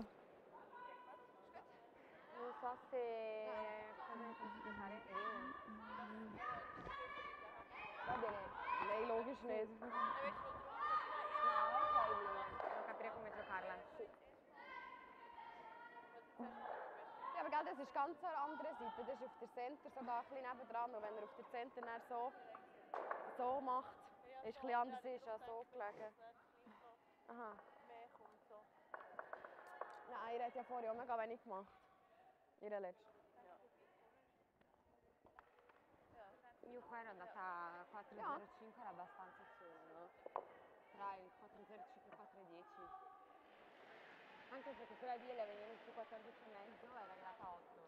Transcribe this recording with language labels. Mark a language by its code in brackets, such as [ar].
[it] Non so se cosa ne posso fare. Va bene. [de] Nein, logisch nicht. [it] No, ok, devo capire come giocarla. [de] Ja, aber gell, das ist ganz eine andere Seite. Das ist auf der Center so da ein bisschen nebendran. Und wenn er auf der Center dann so macht, ist es ein bisschen anders ist als so gelegen. Aha. Nein, ihr hat ja vorher auch mega wenig gemacht. Ihre letzte. [it] Io qua ero andata 4,05, era abbastanza su, no? Tra il 4,05 e 4,10. Anche perché quella di lei veniva su 14,5, era arrivata a 8.